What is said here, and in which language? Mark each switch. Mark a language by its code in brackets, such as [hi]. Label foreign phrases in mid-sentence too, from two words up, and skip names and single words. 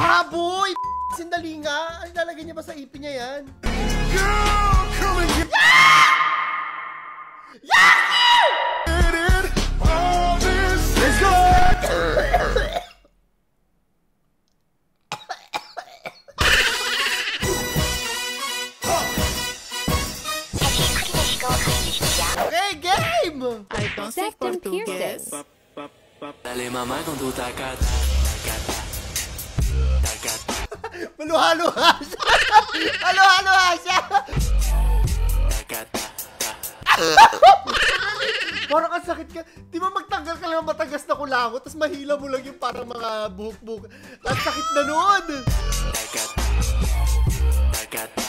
[tl] Baboy! Sandali nga. Ang lalagay niya ba sa ipin niya yan? [en] Let's go! Okay, game! Second Português. [es] Dale mamá con tu tacata, tacata, tacata, [tl] Maluha-luha siya! Maluha-luha siya! [es] tacata. [tl] Parang ang sakit ka. Di ba magtanggal ka lang matagas na kulangot, tapos mahila mo lang yung parang mga buhok-buhok. Ang sakit na nun! [es] Tacata, tacata,